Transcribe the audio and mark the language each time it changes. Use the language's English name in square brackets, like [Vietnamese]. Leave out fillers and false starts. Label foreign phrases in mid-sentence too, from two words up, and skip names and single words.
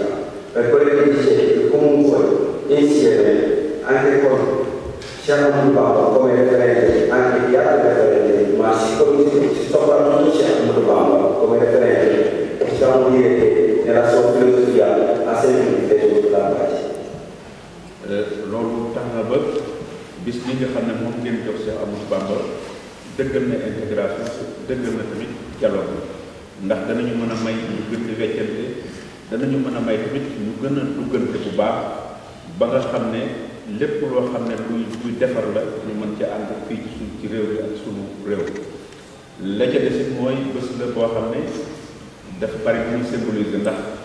[Italian] Per quello che dice, comunque, insieme, anche con siamo Bamba come referente, anche di altri referenti, ma soprattutto siamo Bamba come referente, possiamo dire che nella sua filosofia ha sempre difeso la pace. [Wolof] Loolu tax na ba bis bi nga xam ne moom ngeen jox Cheikh Amadou Bamba dëggal na intégration dëggal na tamit dialogue ndax danañu mën a may ñu gën di weccante danañu mën a may tamit ñu gën a duggante bu baax ba nga xam ne lépp loo xam ne luy defar la ñu mën ci ànd fii ci réew bi ak sunu réew la ca desit mooy bés la boo xam ne dafa bari muy symboliser ndax